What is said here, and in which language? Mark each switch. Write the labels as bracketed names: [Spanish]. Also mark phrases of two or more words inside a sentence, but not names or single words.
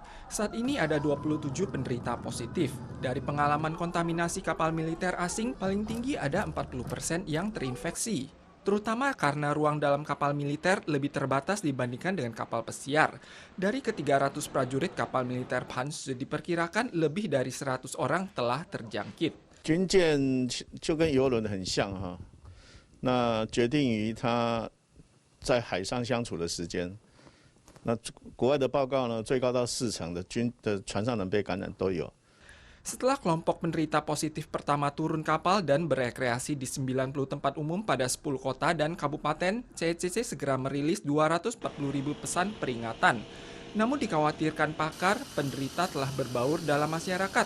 [Indonesian] Saat ini ada 27 penderita positif. Dari pengalaman kontaminasi kapal militer asing, paling tinggi ada 40% yang terinfeksi. Terutama karena ruang dalam kapal militer lebih terbatas dibandingkan dengan kapal pesiar. Dari ke-300 prajurit kapal militer Hanzi diperkirakan lebih dari 100 orang telah terjangkit. [Chinese] 军舰就跟游轮很像哈，那决定于它在海上相处的时间。那国外的报告呢，最高到40%的船上人被感染都有。 [Indonesian] Setelah kelompok penderita positif pertama turun kapal dan berekreasi di 90 tempat umum pada 10 kota dan kabupaten, CCC segera merilis 240.000 pesan peringatan. Namun dikhawatirkan pakar, penderita telah berbaur dalam masyarakat.